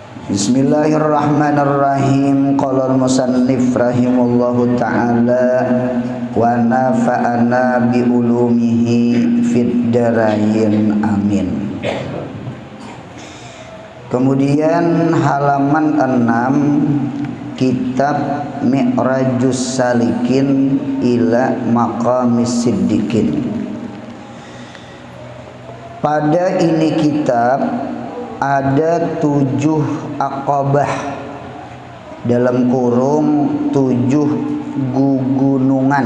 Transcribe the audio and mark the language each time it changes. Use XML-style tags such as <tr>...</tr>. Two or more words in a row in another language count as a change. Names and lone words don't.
<ar>بسم الله الرحمن الرحيم. قال المصنف رحمه الله تعالى ونفعنا بعلومه في الدارين آمين.</ar> <id>Kemudian halaman 6 kitab Mi'rajus Salikin ila Maqamis Siddiqin. Pada ini kitab ada 7 aqabah dalam kurung 7 gugunungan.</id>